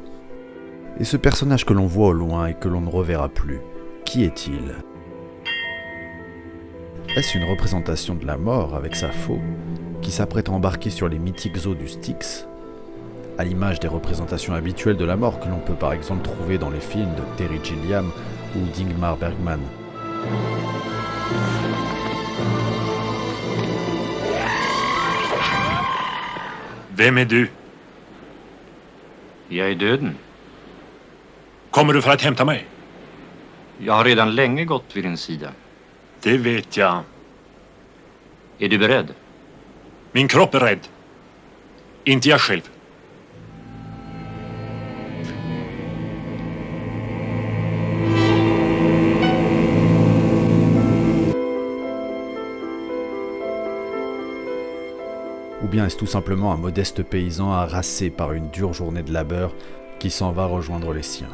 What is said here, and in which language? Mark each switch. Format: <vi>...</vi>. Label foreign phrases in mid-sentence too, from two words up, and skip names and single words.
<fr>Et ce personnage que l'on voit au loin et que l'on ne reverra plus, qui est-il ? Est-ce une représentation de la mort avec sa faux, qui s'apprête à embarquer sur les mythiques eaux du Styx, à l'image des représentations habituelles de la mort que l'on peut par exemple trouver dans les films de Terry Gilliam ou d'Ingmar Bergman.</fr> <sv>Vem är du? Jag är döden. Kommer du för att hämta mig? Jag har redan länge gått vid din sida. Det vet jag. Är du beredd? Min kropp är rädd. Inte jag själv.</sv> <fr>Ou bien est-ce tout simplement un modeste paysan harassé par une dure journée de labeur qui s'en va rejoindre les siens ?</fr>